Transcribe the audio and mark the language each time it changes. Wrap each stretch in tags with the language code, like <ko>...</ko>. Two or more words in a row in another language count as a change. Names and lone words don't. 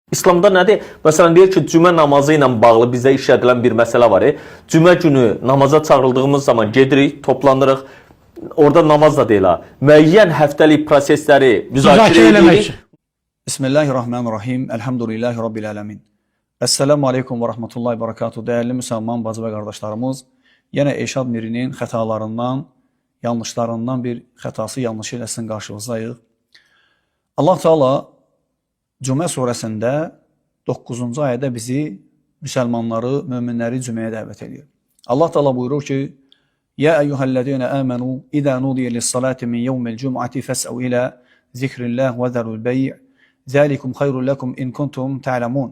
<az>İslamda nədir? Məsələn, deyir ki, cümə namazı ilə bağlı bizə işlədilən bir məsələ var. Cümə günü namaza çağrıldığımız zaman gedirik, toplanırıq. Orada namaz da deyil ha. Müəyyən həftəlik prosesləri müzakirə edirik.</az> <ar>بسم الله الرحمن الرحيم. الحمد لله رب العالمين. السلام عليكم ورحمة الله وبركاته.</ar> <tr>Değerli Müslüman bacı ve kardeşlerimiz, yine Eşad Miri'nin</tr> <az>xətalarından, yanlışlarından bir xətası yanlışıyla sizin qarşınızdayıq. Allah Teala Cümə surəsində 9-cu ayədə bizi, müsəlmanları, möminləri cüməyə dəvət edir. Allah Teala buyurur ki,</az> <ar>يا أيها الذين آمنوا، إذا نودي للصلاة من يوم الجمعة فاسعوا إلى ذكر الله وذروا البيع ذلكم خير لكم إن كنتم تعلمون.</ar>